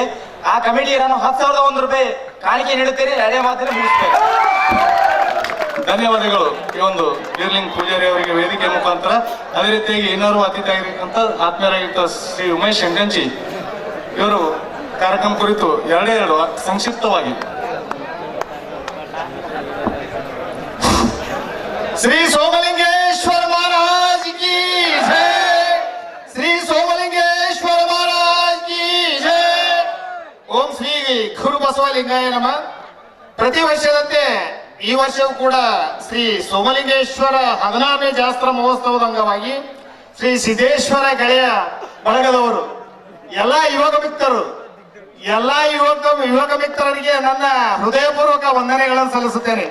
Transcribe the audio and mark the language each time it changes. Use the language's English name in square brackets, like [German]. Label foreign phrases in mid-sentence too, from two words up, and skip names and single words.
[Kannada] ಆ ಕಮಿಟಿಗೆ ನಾನು 10,001 ರೂಪಾಯಿ ಕಾಣಿಕೆ ನೀಡುತ್ತೇನೆ. 2 ಮಾತಿನ ಮುಗಿಸ್ತೇನೆ. ಧನ್ಯವಾದಗಳು ಈ ಒಂದು ಬೀರ್ಲಿಂಗ್ ಪೂಜಾರಿ ಅವರಿಗೆ ವೇದಿಕೆ ಮುಖಾಂತರ. ಅದೇ ರೀತಿಯಾಗಿ ಇನ್ನೋರ್ವ ಅತಿಥಿ ಆಗಿರ್ತಕ್ಕಂಥ ಆತ್ಮೀಯರಾಗಿದ್ದ ಶ್ರೀ ಉಮೇಶ್ ಹೆಂಗಂಚಿ ಇವರು ಕಾರ್ಯಕ್ರಮ ಕುರಿತು 2 ಸಂಕ್ಷಿಪ್ತವಾಗಿ. [Hindi] श्री सोमलिंगेश्वर महाराज की जय, श्री सोमलिंगेश्वर महाराज की जय. [Kannada] ओम ಶ್ರೀ ಗುರು ಬಸವಲಿಂಗಾಯ ನಮಃ. ಪ್ರತಿ ವರ್ಷದಂತೆ ಈ ವರ್ಷವೂ ಕೂಡ ಶ್ರೀ ಸೋಮಲಿಂಗೇಶ್ವರ 16ನೇ ಜಾಸ್ತ್ರ ಮಹೋತ್ಸವದ ಅಂಗವಾಗಿ ಶ್ರೀ ಸಿದ್ದೇಶ್ವರ ಗೆಳೆಯ ಬಳಗದವರು ಎಲ್ಲ ಯುವಕ ಮಿತ್ರರಿಗೆ ನನ್ನ ಹೃದಯಪೂರ್ವಕ ವಂದನೆಗಳನ್ನು ಸಲ್ಲಿಸುತ್ತೇನೆ.